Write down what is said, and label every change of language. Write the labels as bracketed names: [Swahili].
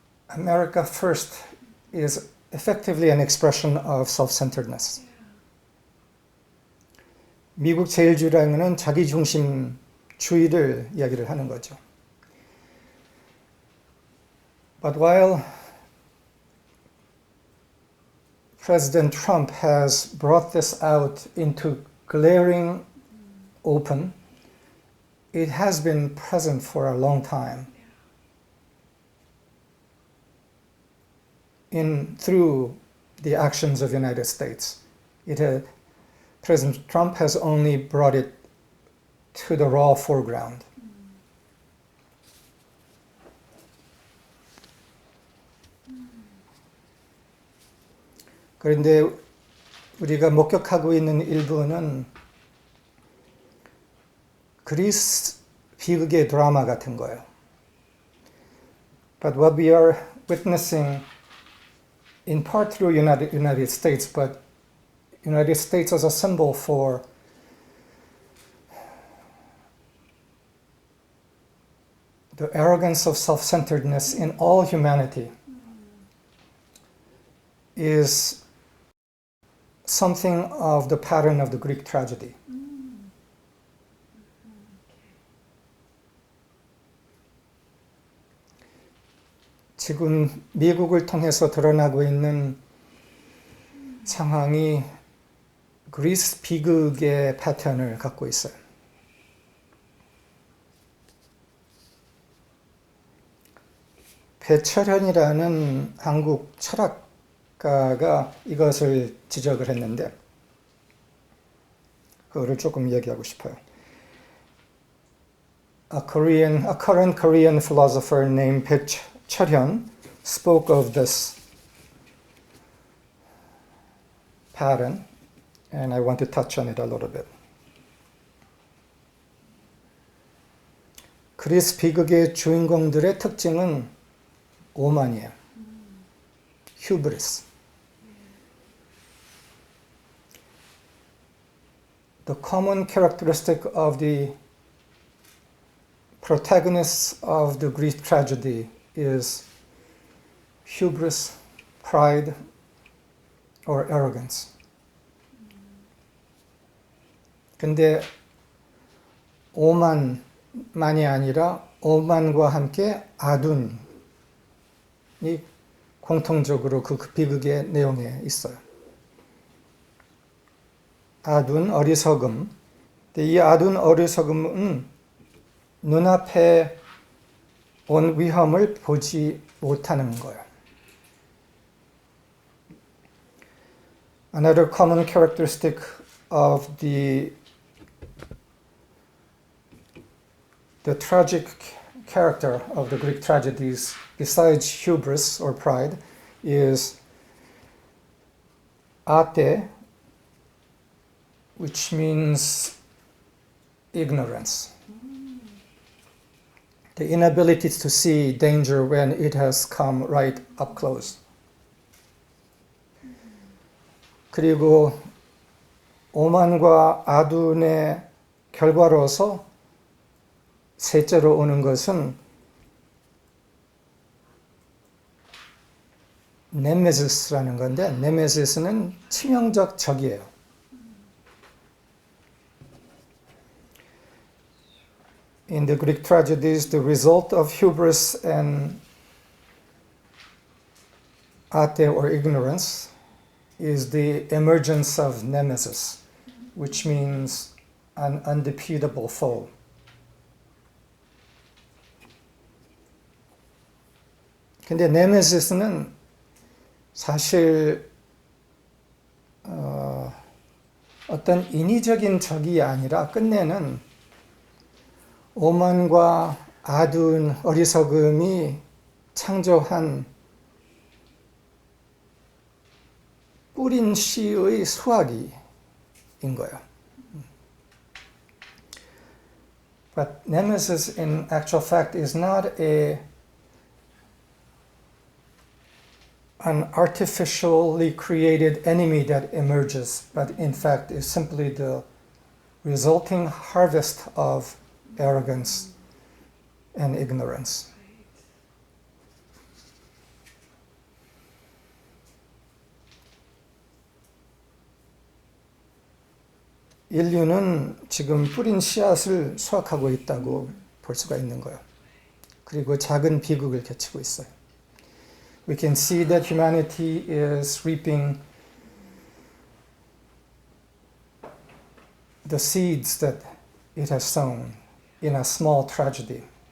[English] America First is effectively an expression of self-centeredness. [Korean] 미국 제일주의라는 것은 자기중심주의를 이야기를 하는 거죠. [English] But while President Trump has brought this out into glaring open, it has been present for a long time through the actions of the United States. President Trump has only brought it to the raw foreground. [Korean] 그런데 우리가 목격하고 있는 일부는 그리스 비극의 드라마 같은 거예요. [English] But what we are witnessing in part through United States, but United States as a symbol for the arrogance of self-centeredness in all humanity is something of the pattern of the Greek tragedy. [Korean] 지금 미국을 통해서 드러나고 있는 상황이 그리스 비극의 패턴을 갖고 있어요. 배철현이라는 한국 철학가가 이것을 지적을 했는데 그거를 조금 얘기하고 싶어요. [English] A current Korean philosopher named 배철현 spoke of this pattern, and I want to touch on it a little bit. [Korean] 그리스 비극의 주인공들의 특징은 오만이에요. [English] hubris. The common characteristic of the protagonists of the Greek tragedy is hubris, pride, or arrogance. [Korean] 근데 오만만이 아니라 오만과 함께 아둔이 공통적으로 그 비극의 내용에 있어요. 아둔, 어리석음. 근데 이 아둔, 어리석음은 눈앞에 온 위험을 보지 못하는 거예요. [English] Another common characteristic of the tragic character of the Greek tragedies, besides hubris or pride, is ate, which means ignorance. The inability to see danger when it has come right up close. [Korean] 그리고 오만과 아둔의 결과로서 셋째로 오는 것은 네메시스라는 건데 네메시스는 치명적 적이에요. [English] In the Greek tragedies, the result of hubris and ate or ignorance is the emergence of nemesis, which means an undefeatable foe. [Korean] 근데 네메시스는 사실 어떤 인위적인 적이 아니라 끝내는 오만과 아둔 어리석음이 창조한 뿌린 씨의 수확이인 거예요. [English] But Nemesis in actual fact is not an artificially created enemy that emerges, but in fact is simply the resulting harvest of arrogance and ignorance. [Korean] 인류는 지금 뿌린 씨앗을 수확하고 있다고 볼 수가 있는 거예요. 그리고 작은 비극을 겪고 있어요. [English] We can see that humanity is reaping the seeds that it has sown in a small tragedy.